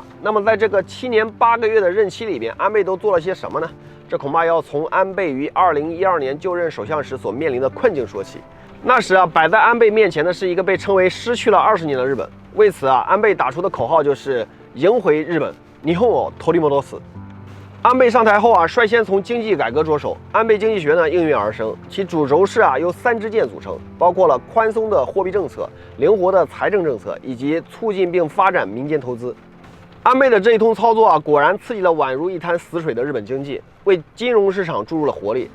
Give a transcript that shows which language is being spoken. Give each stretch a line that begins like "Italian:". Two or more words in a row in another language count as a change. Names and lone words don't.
Chinese: 那么在这个7年8个月的任期里边，安倍都做了些什么呢？这恐怕要从安倍于2012年就任首相时所面临的困境说起。那时啊，摆在安倍面前的是一个被称为失去了20年的日本。为此啊，安倍打出的口号就是迎回日本，
Japanese: 日本を取り戻す。
Chinese: 安倍上台后啊，率先从经济改革着手。安倍经济学呢应运而生，其主轴是啊由3支箭组成，包括了宽松的货币政策、灵活的财政政策以及促进并发展民间投资。安倍的这一通操作啊，果然刺激了宛如一滩死水的日本经济，为金融市场注入了活力。